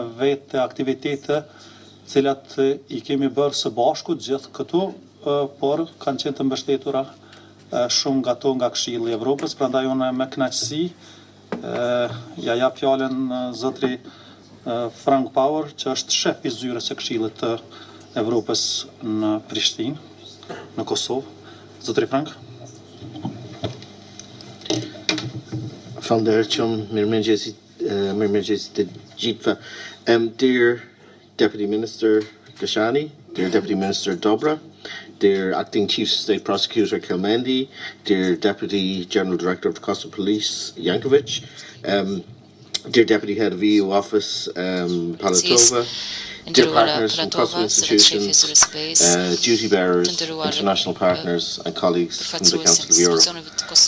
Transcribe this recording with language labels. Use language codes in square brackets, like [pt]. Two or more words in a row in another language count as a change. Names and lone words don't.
[sq] vetë aktivitete cilat i kemi bërë së bashku gjithë këtu, por kanë qenë të mbështetura shumë nga to nga Këshilli i Evropës, prandaj unë me kënaqësi ja jap fjalën zotri Frank Power, që është shef i zyrës së Këshillit të Evropës në Prishtinë, në Kosovë. Zotri Frank. Faleminderit shumë, mirëmëngjesit të gjithëve. [en] Dear Deputy Minister Kashani, dear Deputy Minister Dobra, dear Acting Chief State Prosecutor Kilmendi, dear Deputy General Director of the Kosova Police Janković, dear Deputy Head of EU Office Palatova, dear partners from Kosovo institutions, duty bearers, international partners and colleagues from the Council of Europe.